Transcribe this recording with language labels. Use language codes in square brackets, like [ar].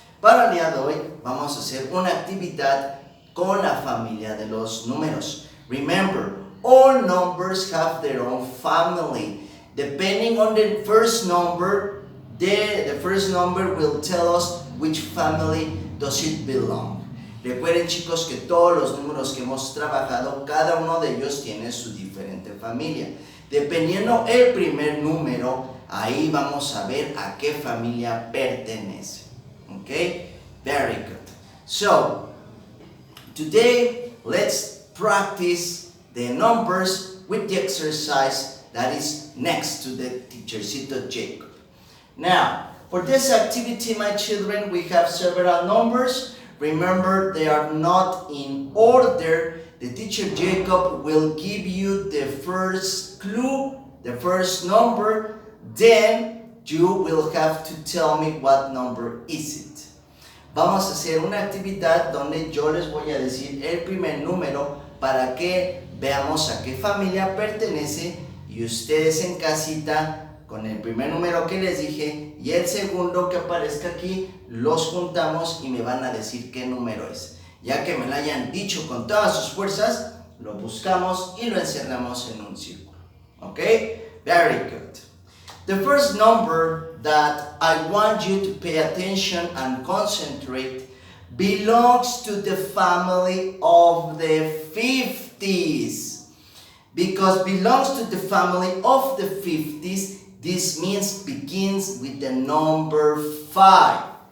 [es] Para el día de hoy vamos a hacer una actividad con la familia de los números. [en] Remember, all numbers have their own family. Depending on the first number, the first number will tell us which family does it belong. [es] Recuerden, chicos, que todos los números que hemos trabajado, cada uno de ellos tiene su diferente familia. Dependiendo el primer número, ahí vamos a ver a qué familia pertenece. [en] Okay? Very good. So, today, let's practice the numbers with the exercise that is next to the teachercito Jacob. Now, for this activity, my children, we have several numbers. Remember, they are not in order. The teacher Jacob will give you the first clue, the first number, then you will have to tell me what number is it. [es] Vamos a hacer una actividad donde yo les voy a decir el primer número para que veamos a qué familia pertenece y ustedes en casita con el primer número que les dije y el segundo que aparezca aquí, los juntamos y me van a decir qué número es. Ya que me lo hayan dicho con todas sus fuerzas, lo buscamos y lo encerramos en un círculo. ¿Ok? [en] Very good. The first number that I want you to pay attention and concentrate belongs to the family of the 50s. Because belongs to the family of the 50s, this means begins with the number 5.